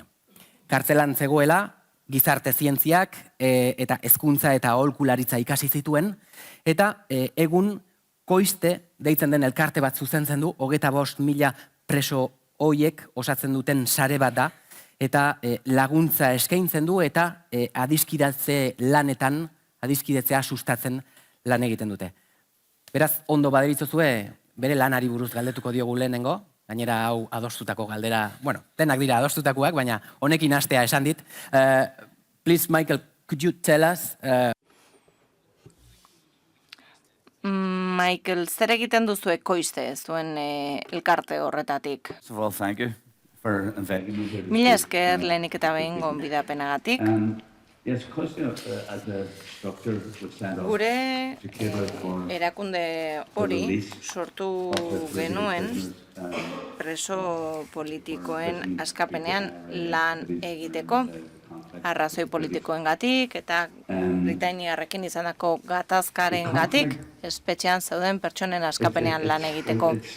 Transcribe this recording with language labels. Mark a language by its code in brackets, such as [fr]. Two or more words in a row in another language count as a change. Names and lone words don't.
[eu] Kartzelan zegoela, gizarte zientziak eta hezkuntza eta aholkularitza ikasi zituen, eta egun koizte deitzen den elkarte bat zuzentzen du, 25.000 preso hoiek osatzen duten sare bat da, eta laguntza eskaintzen du eta adiskidatze lanetan, adiskidetzea sustatzen lan egiten dute. Beraz, ondo baderitzozue, bere lanari buruz galdetuko diogu lehenengo, gainera hau adostutako galdera, bueno, denak dira adostutakoak, baina honekin hastea esan dit. [en] Please, Michael, could you tell us... Michael, [eu] zer egiten duzu koizte zuen elkarte horretatik? [en] Well, thank you for inviting me here. [eu] Mila esker lehenik eta behin gonbidapenagatik. [en] Yes, because as a structure was sent off [eu] Gure [en] to cater for [eu] erakunde hori sortu genuen preso politikoen askapenean lan egiteko, arrazoi politikoengatik eta Britainiarrekin izandako gatazkarengatik espetxean zeuden pertsonen askapenean lan egiteko.